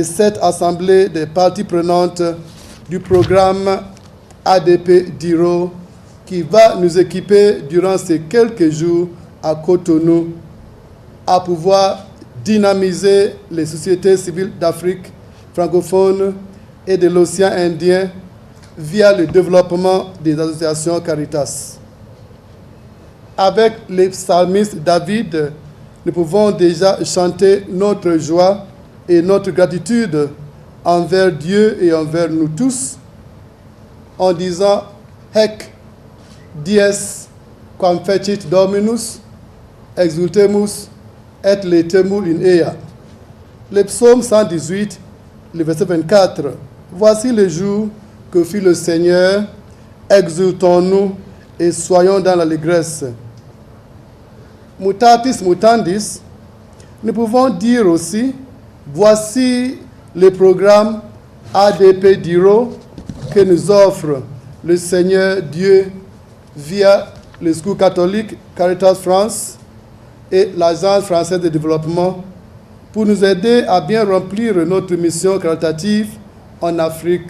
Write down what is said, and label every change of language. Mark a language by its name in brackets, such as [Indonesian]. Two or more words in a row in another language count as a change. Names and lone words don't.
[French] cette assemblée des parties prenantes du programme ADP d'Iro qui va nous équiper durant ces quelques jours à Cotonou à pouvoir dynamiser les sociétés civiles d'Afrique francophone et de l'océan Indien via le développement des associations Caritas. Avec les psalmistes David, nous pouvons déjà chanter notre joie et notre gratitude envers Dieu et envers nous tous en disant « [Latin] Hec dies quam fecit Dominus, exultemus et laetemur in ea ». [French] Le psaume 118, le verset 24. Voici le jour que fit le Seigneur, exultons-nous et soyons dans l'allégresse. [Latin] Mutatis mutandis, [French] nous pouvons dire aussi, voici le programme ADP d'Iro que nous offre le Seigneur Dieu via le Secours catholique Caritas France et l'Agence française de développement pour nous aider à bien remplir notre mission caritative en Afrique.